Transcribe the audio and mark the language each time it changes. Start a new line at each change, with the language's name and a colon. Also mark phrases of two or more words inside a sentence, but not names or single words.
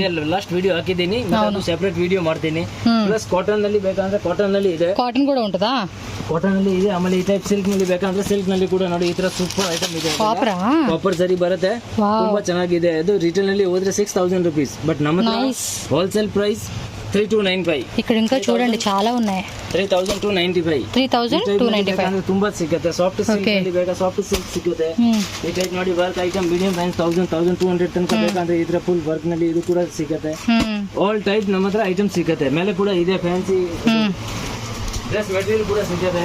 English: last video
Kannada: ಹಾಕಿದ್ದೀನಿ, ನಾನು
English: separate video
Kannada: ಮಾಡ್ತೀನಿ. ಪ್ಲಸ್ ಕಾಟನ್ ನಲ್ಲಿ ಬೇಕಂದ್ರೆ ಕಾಟನ್ ನಲ್ಲಿ ಇದೆ, ಕಾಟನ್ ಕೂಡ ಉಂಟಾ? ಕಾಟನ್ ನಲ್ಲಿ ಇದೆ. ಆಮೇಲೆ ಈ ಟೈಪ್ ಸಿಲ್ಕ್ ನಲ್ಲಿ ಬೇಕಂದ್ರೆ ಸಿಲ್ಕ್ ನಲ್ಲಿ ಕೂಡ ನೋಡಿ ಈ ತರ
English: super item
Kannada: ಇದೆ. ಕಾಪರ್ ಸರಿ ಬರುತ್ತೆ, ತುಂಬಾ ಚೆನ್ನಾಗಿದೆ. ಅದು ರಿಟೇಲ್ ನಲ್ಲಿ ಹೋದ್ರೆ 6000 ರೂಪೀಸ್, ಬಟ್ ನಮ್ಮ
English: wholesale price
Kannada: 3295.
Telugu: ఇక్కడ ఇంకా చూడండి చాలా ఉన్నాయి.
Kannada: 3295 3295 ತುಂಬಾ ಸಿಗುತ್ತೆ.
English: soft silk
Kannada: ನಲ್ಲಿ ಬೇಕಾ
English: soft silk
Kannada: ಸಿಗುತ್ತೆ. ಈ ಟೈಪ್ ನೋಡಿ
English: work item medium range
Kannada: 1200 ತನಕ ಬೇಕಂದ್ರೆ ಇದ್ರ
English: full work
Kannada: ನಲ್ಲಿ ಇದು ಕೂಡ ಸಿಗುತ್ತೆ.
English: all type
Kannada: ನಮ್ಮ ಹತ್ರ ಐಟಮ್ ಸಿಗುತ್ತೆ. ಮೇಲೆ ಕೂಡ ಇದೆ
English: fancy dress material
Kannada: ಕೂಡ ಸಿಗುತ್ತೆ.